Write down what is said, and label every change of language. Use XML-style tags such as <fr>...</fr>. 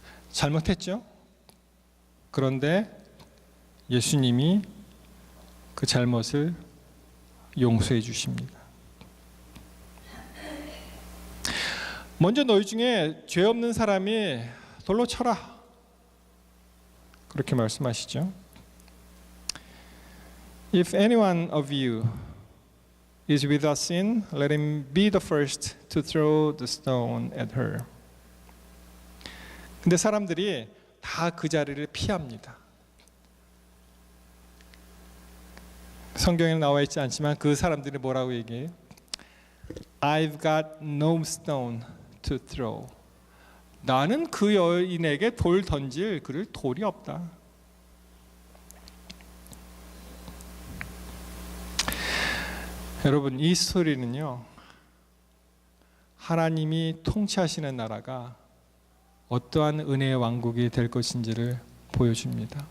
<ko>잘못했죠. 그런데 예수님이 그 잘못을 용서해 주십니다. 먼저 너희 중에 죄 없는 사람이 돌로 쳐라, 그렇게 말씀하시죠.</ko> <en>If any one of you is without sin, let him be the first to throw the stone at her.</en> <ko>근데 사람들이 다 그 자리를 피합니다. 성경에 나와 있지 않지만 그 사람들이 뭐라고 얘기해요?</ko> <en>I've got no stone to throw.</en> <ko>나는 그 여인에게 돌 던질 그럴 돌이 없다. 여러분, 이 스토리는요, 하나님이 통치하시는 나라가 어떠한 은혜의 왕국이 될 것인지를 보여줍니다.</ko>